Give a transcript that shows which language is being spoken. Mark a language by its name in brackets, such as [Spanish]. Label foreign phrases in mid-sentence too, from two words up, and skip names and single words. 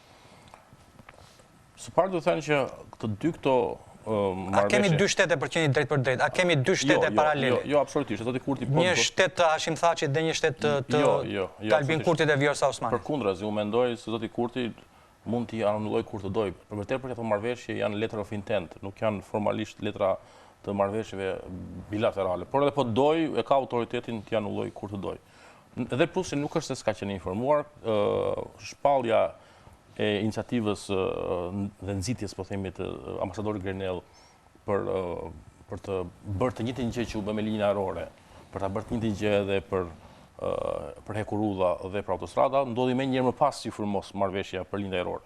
[Albanian] Së pari do të thënë që të dy këto A kemi 2 shtete për qenë drejt për drejt? A kemi 2 shtete paralele? Jo, absolutisht. Zoti Kurti një shtet të Hashim Thaçit dhe një shtet të Albin Kurtit dhe Vjosa Osmani. Përkundrazi, unë mendoj se zoti Kurti mund t'i anullojë kur të dojë. Për tepër këto marrëveshje janë [English] letter of intent, [Albanian] nuk janë formalisht letra të marrëveshjeve bilaterale. Por edhe po dojë, e ka autoritetin t'i anullojë kur të dojë. Edhe plusi nuk është se s'ka qenë informuar, shpallja e iniciativës dhe nxitjes, po themi, të ambasadorit Grenell për të bërë të njëjtin gjë që u bë me linjën ajrore, për ta bërë të njëjtin gjë edhe për hekurudha dhe për autostrada, ndodhi më njëherë më pas që firmos marrëveshja për linjën ajrore.